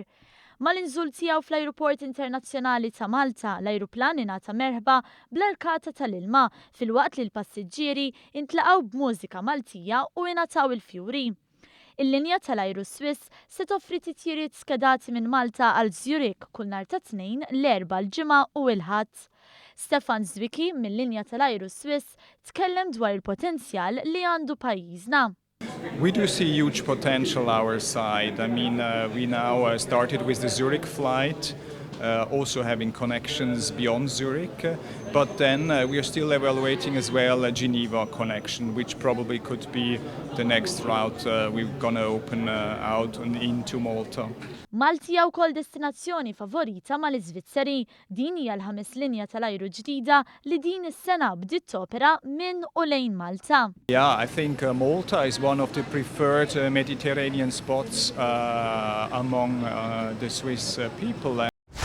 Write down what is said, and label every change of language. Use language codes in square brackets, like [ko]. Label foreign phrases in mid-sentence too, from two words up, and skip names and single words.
[mt] Mal-inżul tiegħu fl-Ajruport Internazzjonali ta' Malta, l-ajruplan ingħata merħba bl-arkata tal-ilma filwaqt li l-passiġġieri intlaqgħu b'mużika Maltija u ingħataw il-fjuri. Il-linja tal-ajru Swiss se toffri titjiriet skedati minn Malta għal Zurich kull nhar ta' Tnejn, l-Erbgħa, l-Ġimgħa u l-Ħadd. Stefan Zwicki mill-linja tal-ajru Swiss tkellem dwar il-potenzjal li għandu pajjiżna. [en] We do see huge potential our side. I mean, we now started with the Zurich flight, also having connections beyond Zurich, but then we are still evaluating as well a Geneva connection, which probably could be the next route we're going to open out into Malta. [mt] Malti hija wkoll destinazzjoni favorita mal-Iżvizzeri. Din hija l-ħames linja tal-ajru ġdida li din is-sena bdiet topera minn u lejn Malta. [en] Yeah, I think Malta is one of the preferred Mediterranean spots among the Swiss people.